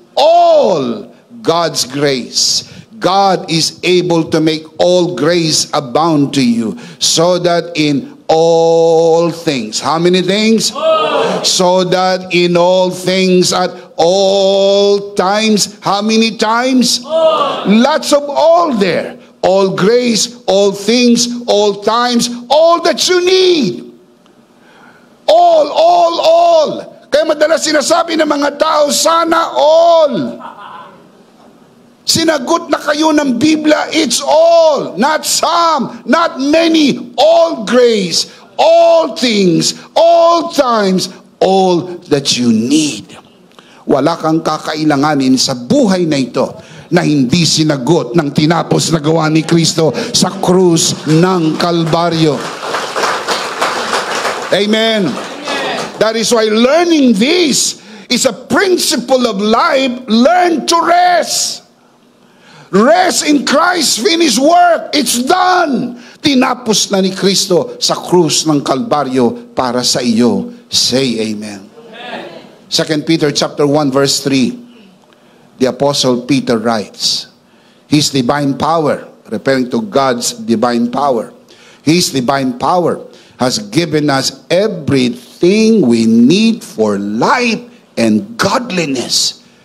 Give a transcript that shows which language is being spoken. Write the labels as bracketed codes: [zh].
[en] All God's grace. God is able to make all grace abound to you, so that in all things. How many things? All. So that in all things at all times. How many times? All. Lots of all there. all grace, all things, all times, all that you need. All. [tl] Kaya madalas sinasabi ng mga tao, sana all. Sinagot na kayo ng Biblia, [en] it's all, not some, not many, all grace, all things, all times, all that you need. [tl] Wala kang kakailanganin sa buhay na ito na hindi sinagot ng tinapos na gawa ni Kristo sa krus ng Kalbaryo. Amen. [en] That is why learning this is a principle of life. Learn to rest. Rest in Christ's finished work. It's done. [tl] Tinapos na ni Kristo sa krus ng Kalbaryo para sa iyo. [en] Say amen. 2 Peter chapter 1 verse 3. The Apostle Peter writes, His divine power, referring to God's divine power, His divine power has given us everything we need for life and godliness.